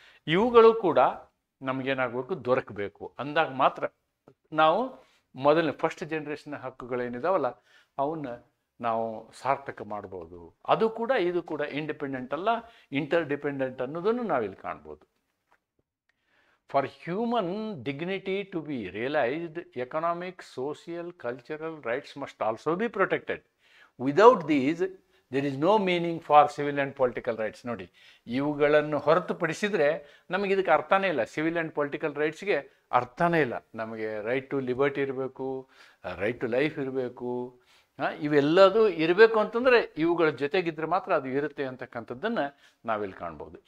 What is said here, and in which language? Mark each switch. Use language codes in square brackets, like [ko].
[kn] ಇವುಗಳು ಕೂಡ ನಮಗೇನಾಗಬೇಕು, ದೊರಕಬೇಕು. ಅಂದಾಗ ಮಾತ್ರ ನಾವು ಮೊದಲನೇ ಫಸ್ಟ್ ಜನರೇಷನ್ ಹಕ್ಕುಗಳೇನಿದಾವಲ್ಲ ಅವನ್ನ ನಾವು ಸಾರ್ಥಕ ಮಾಡ್ಬೋದು. ಅದು ಕೂಡ ಇದು ಕೂಡ ಇಂಡಿಪೆಂಡೆಂಟ್ ಅಲ್ಲ, ಇಂಟರ್ ಡಿಪೆಂಡೆಂಟ್ ಅನ್ನೋದನ್ನು ನಾವಿಲ್ಲಿ ಕಾಣ್ಬೋದು. [en] For human dignity to be realized, economic, social, cultural rights must also be protected. Without these, there is no meaning for civil and political rights. [kn] ನೋಡಿ, ಇವುಗಳನ್ನು ಹೊರತುಪಡಿಸಿದರೆ ನಮಗೆ ಇದಕ್ಕೆ ಅರ್ಥನೇ ಇಲ್ಲ. ಸಿವಿಲ್ ಆ್ಯಂಡ್ ಪೊಲಿಟಿಕಲ್ ರೈಟ್ಸ್ಗೆ ಅರ್ಥನೇ ಇಲ್ಲ. ನಮಗೆ ರೈಟ್ ಟು ಲಿಬರ್ಟಿ ಇರಬೇಕು, ರೈಟ್ ಟು ಲೈಫ್ ಇರಬೇಕು, ಇವೆಲ್ಲದೂ ಇರಬೇಕು ಅಂತಂದರೆ ಇವುಗಳ ಜೊತೆಗಿದ್ರೆ ಮಾತ್ರ ಅದು ಇರುತ್ತೆ ಅಂತಕ್ಕಂಥದ್ದನ್ನು ನಾವಿಲ್ಲಿ ಕಾಣ್ಬೋದು.